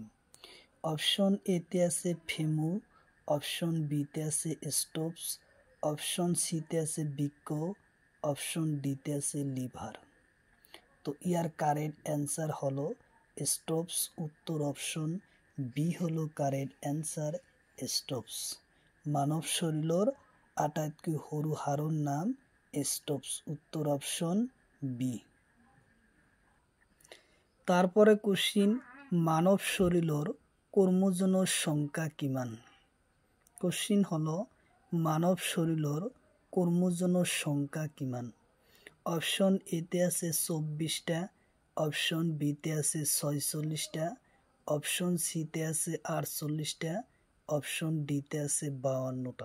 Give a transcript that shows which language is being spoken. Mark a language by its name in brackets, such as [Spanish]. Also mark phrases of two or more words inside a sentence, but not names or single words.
[Assamese] অপশন এতে আছে ফেমু, অপশন বিতে আছে স্টোপস, অপশন সিতে আছে বৃক্ক, অপশন ডিতে আছে লিভার। তো ইয়ার [English] correct answer [Assamese] হলো স্টোপস, উত্তর [English] option B [Assamese] হলো [English] correct answer [Assamese] স্টোপস। মানব শরীরের আটাইতকৈ সৰু হাড়ৰ নাম স্টোপস, উত্তর [English] option B. [Assamese] তারপরে কোশ্চিন মানব শরীরের ক্রোমোজোমের সংখ্যা কিমান? কোশ্চিন হলো মানব শরীরের ক্রোমোজোমের সংখ্যা কিমান? অপশন এতে আছে 24টা, অপশন বিতে আছে 46টা, অপশন সিতে আছে 48টা, অপশন ডিতে আছে 52টা।